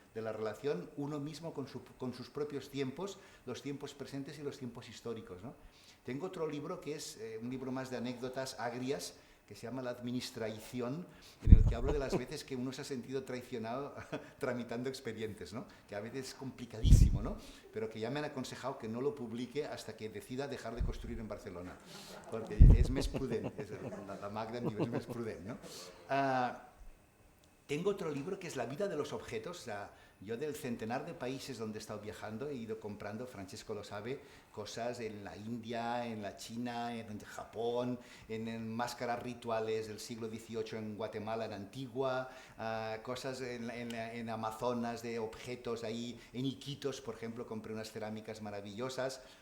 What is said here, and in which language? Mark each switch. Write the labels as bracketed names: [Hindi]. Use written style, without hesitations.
[Spanish] De la relación uno mismo con sus propios tiempos, los tiempos presentes y los tiempos históricos, ¿no? Tengo otro libro que es un libro más de anécdotas agrias, que se llama La Administración, en el que hablo de las veces que uno se ha sentido traicionado tramitando expedientes, ¿no? Que a veces es complicadísimo, ¿no? Pero que ya me han aconsejado que no lo publique hasta que decida dejar de construir en Barcelona, porque es [Catalan] més prudent, la Magda em diu, és més prudent, [Spanish] ¿no? Tengo otro libro que es La vida de los objetos. O sea, yo del centenar de países donde he estado viajando he ido comprando, Francesco lo sabe, cosas en la India, en la China, en Japón, en máscaras rituales del siglo XVIII en Guatemala, en Antigua, cosas en Amazonas de objetos ahí, en Iquitos, por ejemplo, compré unas cerámicas maravillosas.